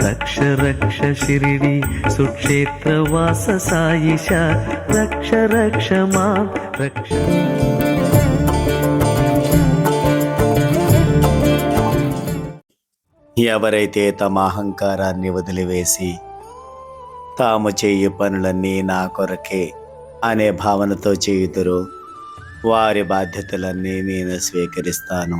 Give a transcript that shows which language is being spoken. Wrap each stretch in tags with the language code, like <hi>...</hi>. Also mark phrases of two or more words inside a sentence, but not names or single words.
<sa>रक्ष रक्ष शिर्डी सुक्षेत्रवास साईशा रक्ष रक्ष मां रक्ष.</sa> <te>ఎవరైతే తమ అహంకారాన్ని వదిలివేసి తాము చేయు పనులన్నీ నా కొరకే అనే భావనతో చేయుదురో వారి బాధ్యతలన్నీ నేను స్వీకరిస్తాను.</te>